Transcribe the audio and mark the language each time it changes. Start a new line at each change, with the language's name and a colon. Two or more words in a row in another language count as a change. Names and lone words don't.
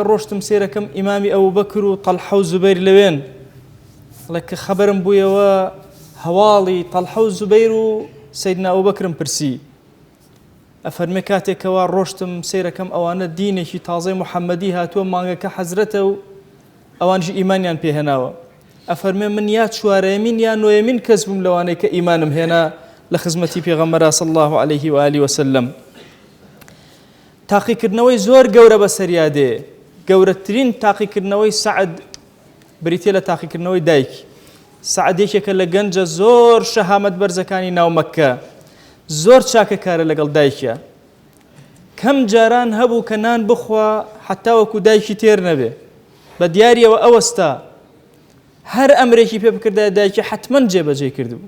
Central Kurdish: ڕۆشتم سێرەکەم ئیمامی ئەبوبەکر و تەلحە و زوبەیر لەوێن، بڵێ کە خەبەرم بوویەوە هەواڵی تەلحە و زوبەیر و سەیدنا ئەبوبەکرم پرسی. ئەفەرمێ کاتێکەوە ڕۆشتم سێرەکەم ئەوانە دینێکی تازەی محەممەدی هاتووە، مانگەکە حەزرەتە و ئەوانژی ئیمانیان پێهێناوە. ئەفەرمێ من یا چوارەمین یا نۆیەمین کەس بووم لەوانەی کە ئیمانم هێنا لە خزمەتی پێغەمبەر
Arabic: صلی الله عليه وآله وسلم.
Central Kurdish: تاقیکردنەوەی زۆر گەورە بەسەریا دێ. گەورەترین تاقیکردنەوەی سعد بریتێ لە تاقیکردنەوەی دایک. سعد یەکێکە لە گەنجە زۆر شەهامەت بەرزەکانی ناو مەککە، زۆر چاکەکارە لەگەڵ دایکە. کەم جاران هەبوو کە نان بخوا حتا وەکو دایکی تێر نەبێ، بە دیاریەوە ئەوەستا هەر ئەمرێکی پێ بکردای دایکی حتمەن جێبەجێ کردبوو.